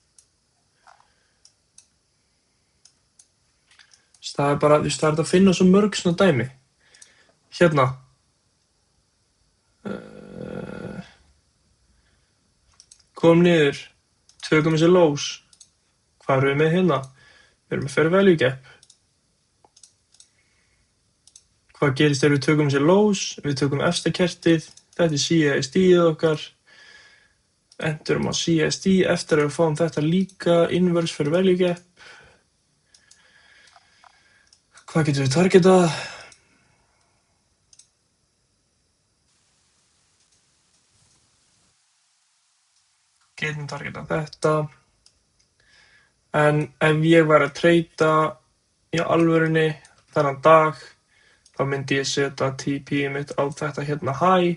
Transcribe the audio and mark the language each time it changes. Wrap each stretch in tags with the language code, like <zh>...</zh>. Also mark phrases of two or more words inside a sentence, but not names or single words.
<is>Það er bara, það er hægt að finna svo mörg svona dæmi. Hérna. Komum niður. Tökum þessi lows. Hvað erum við með hérna? Við erum með</is> <en>fair value gap.</en> <is>Hvað gerist þegar við tökum þessi lows? Við tökum efsta kertið. Þetta er CSD-ið okkar. Endurum á CSD eftir að við fáum þetta líka.</is> <en>Inverse fair value gap.</en> <is>Hvað getum við targetað? Getum targetað þetta. En ef ég væri að treyta í alvörunni þennan dag, þá myndi ég setja TP mitt á þetta hérna high.</is>